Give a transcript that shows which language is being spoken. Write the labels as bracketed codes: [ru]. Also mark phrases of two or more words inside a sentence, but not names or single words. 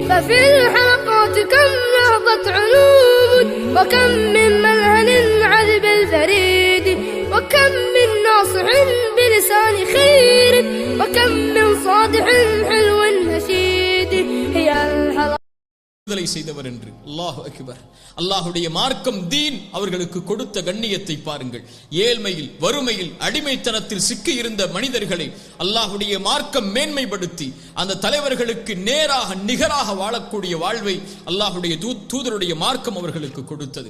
[ar] ففي الحلقات كم نهضت علوم وكم من ملهن عذب الفريد وكم من ناصح بلسان خير وكم من صادح حلو نشيد هي الحلقات [ta] செய்தவர் என்று. [ar] الله أكبر. [ta] அல்லாஹ்வுடைய மார்க்கம் தீன் அவர்களுக்கு கொடுத்த கண்ணியத்தை பாருங்கள். ஏழ்மையில், வறுமையில், அடிமைத்தனத்தில் சிக்கி இருந்த மனிதர்களை அல்லாஹ்வுடைய மார்க்கம் மேன்மைப்படுத்தி அந்த தலைவர்களுக்கு நேராக நிகராக வாழக்கூடிய வாழ்வை அல்லாஹ்வுடைய தூதருடைய மார்க்கம் அவர்களுக்கு கொடுத்தது.